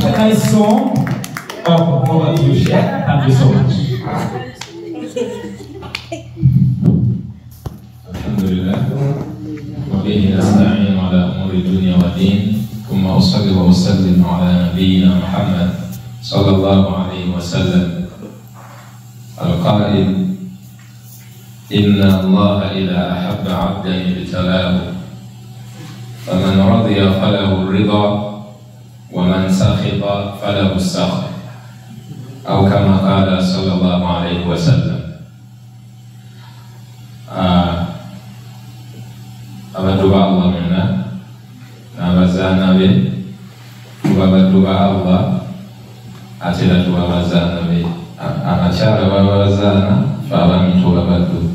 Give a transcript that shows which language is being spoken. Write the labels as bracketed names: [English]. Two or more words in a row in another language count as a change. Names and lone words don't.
[English] nice song. Oh, over to you, Sheikh. Thank you so much. [Arabic] Alhamdulillah. وبه نستعين على أمور الدنيا والدين ثم أصلي وأسلم على نبينا محمد صلى الله عليه وسلم القائل إن الله إذا أحب عبدا ابتلاه فمن رضي فله الرضا ومن سخط فله السخط أو كما قال صلى الله عليه وسلم. [Ganda] Abantu ba Allah mwenna n'abazaana be tuba baddu ba Allah ate era tuba bazaana be. Abakyala babazaana fe abaami tuba baddu.